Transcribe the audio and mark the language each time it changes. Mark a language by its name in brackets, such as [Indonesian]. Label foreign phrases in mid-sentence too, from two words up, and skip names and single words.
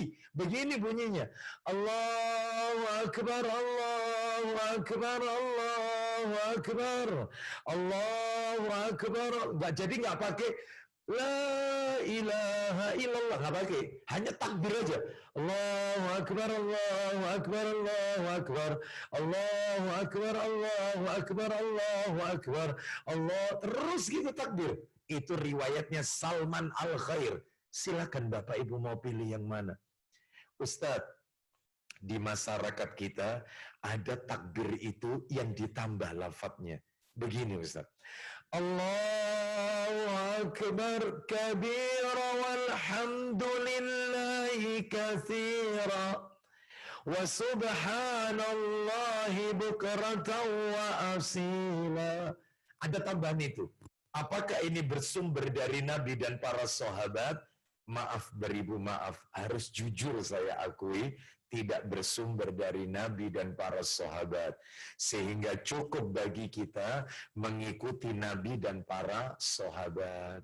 [Indonesian] Begini bunyinya, [Arabic] الله أكبر الله أكبر الله أكبر الله أكبر. [Indonesian] Jadi nggak pakai [Arabic] لا إله إلا الله, [Indonesian] nggak pakai, hanya takbir aja. [Arabic] الله أكبر الله أكبر الله أكبر الله أكبر الله أكبر الله أكبر الله, [Indonesian] terus gitu takbir. Itu riwayatnya Salman Al-Khair. Silakan Bapak Ibu mau pilih yang mana. Ustadz, di masyarakat kita ada takbir itu yang ditambah lafadznya. Begini Ustadz. [Arabic] الله أكبر كبيرا والحمد لله كثيرا وسبحان الله بكرة وأصيلا. [Indonesian] Ada tambahan itu. Apakah ini bersumber dari Nabi dan para sahabat? Maaf beribu maaf, harus jujur saya akui, tidak bersumber dari Nabi dan para sahabat. Sehingga cukup bagi kita mengikuti Nabi dan para sahabat.